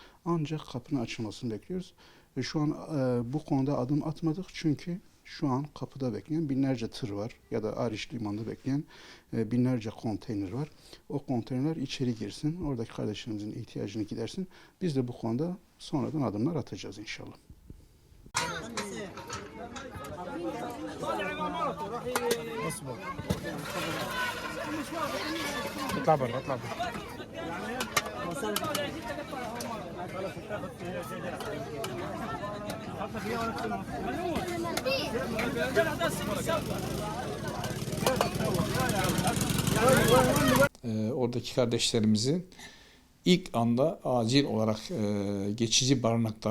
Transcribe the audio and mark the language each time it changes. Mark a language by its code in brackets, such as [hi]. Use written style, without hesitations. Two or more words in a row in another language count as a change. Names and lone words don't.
[tr] Ancak kapının açılmasını bekliyoruz. Şu an bu konuda adım atmadık çünkü şu an kapıda bekleyen binlerce tır var ya da Ariş Limanı'nda bekleyen binlerce konteyner var. O konteynerler içeri girsin, oradaki kardeşlerimizin ihtiyacını gidersin. Biz de bu konuda sonradan adımlar atacağız inşallah. [ar] اطلع برا اطلع برا [tr] Oradaki kardeşlerimizin ilk anda acil olarak geçici barınaklar,